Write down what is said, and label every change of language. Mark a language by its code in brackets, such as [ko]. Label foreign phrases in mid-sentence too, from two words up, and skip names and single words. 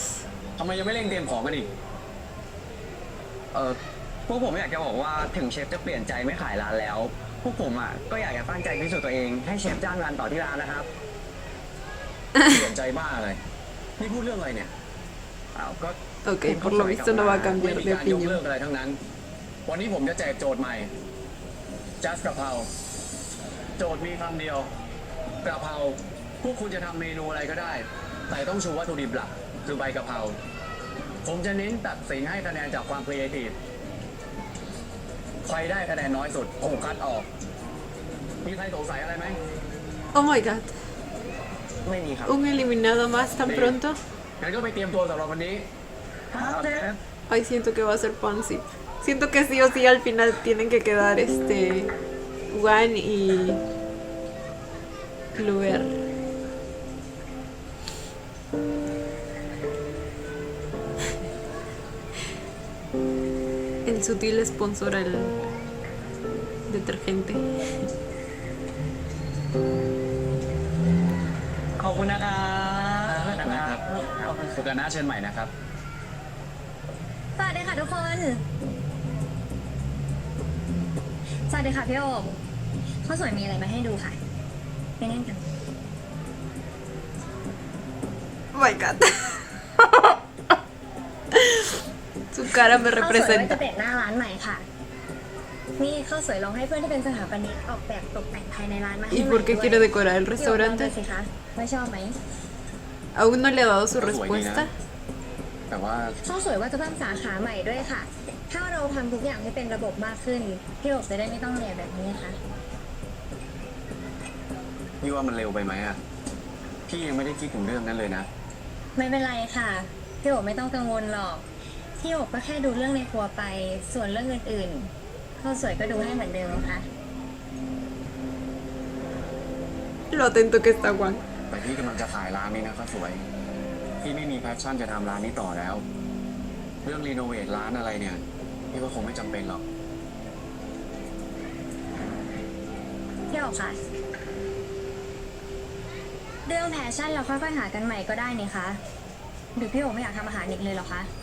[th] ทำไมยังไม่เร่งเตรียมของกันอีกพวกผมอยากจะบอกว่าถึงเชฟจะเปลี่ยนใจไม่ขายร้านแล้ว พวกผมก็อยากจะตั้งใจพิสูจน์ตัวเองให้เชฟจ้างงานต่อที่ร้านนะครับ เปลี่ยนใจบ้าเลยนี่พูดเรื่องอะไรเนี่ยก็ [es] Ok, por lo visto no va a cambiar [th] ไม่ [es] de [th] มีการยกเลิก [es] opinión. [th] อะไรทั้งนั้น วันนี้ผมจะแจกโจทย์ใหม่ just กะเพราโจทย์มีคำเดียวกะเพราพวกคุณจะทำเมนูอะไรก็ได้ แต่ต้องชูวัตถุดิบหลักคือใบกะเพราผมจะเน้นตัดสินให้คะแนนจากความครีเอทีฟใครได้คะแนนน้อยสุดผมคัดออก มีใครสงสัยอะไรไหม [en] Oh my god. [th] ไม่มีครับ [es] ¿Un eliminado más tan pronto? [th] งั้นก็ไปเตรียมตัวสำหรับวันนี้ [es] Ay, siento que va a ser Pansy. Siento que sí o sí al final tienen que quedar Juan y Luer. El sutil sponsor al detergente. [th] ขอบคุณนะครับสุกาน่าเชิญใหม่นะครับ สวัสดีค่ะทุกคน สวัสดีค่ะพี่โอบข้าวสวยมีอะไรมาให้ดูค่ะไปนั่งกัน [en] Oh my god. [es] Su cara me [th] ข้าวสวยว่าจะ [es] representa. [th] เปลี่ยนหน้าร้านใหม่ค่ะ นี่ข้าวสวยลองให้เพื่อนที่เป็นสถาปนิกออกแบบตกแต่งภายในร้านมาให้ [es] ¿Y [th] ใหม่ [es] por qué [th] ด้วย [es] quiere decorar el [th] พี่โอบลองดู [es] restaurante? [th] สิคะว่าชอบไหม [es] ¿Aún no le ha dado su respuesta? [th] แต่ว่า ข้าวสวยว่าจะเพิ่มสาขาใหม่ด้วยค่ะ ถ้าเราทำทุกอย่างให้เป็นระบบมากขึ้นพี่โอบจะได้ไม่ต้องเหนื่อยแบบนี้ค่ะ พี่ว่ามันเร็วไปไหมอะพี่ยังไม่ได้คิดถึงเรื่องนั้นเลยนะ ไม่เป็นไรค่ะพี่โอบไม่ต้องกังวลหรอกพี่โอบก็แค่ดูเรื่องในครัวไป ส่วนเรื่องอื่นๆข้าวสวยก็ดูให้เหมือนเดิมค่ะ [es] Lo atento que está Juan. [th] แต่พี่กำลังจะขายร้านนี้นะข้าวสวย พี่ไม่มีแพชชั่นจะทำร้านนี้ต่อแล้ว เรื่องรีโนเวทร้านอะไรเนี่ย พี่ว่าคงไม่จำเป็นหรอก พี่โอบค่ะเรื่องแพชชั่นเราค่อยๆหากันใหม่ก็ได้นี่คะหรือพี่โอบไม่อยากทำอาหารอีกเลยเหรอคะ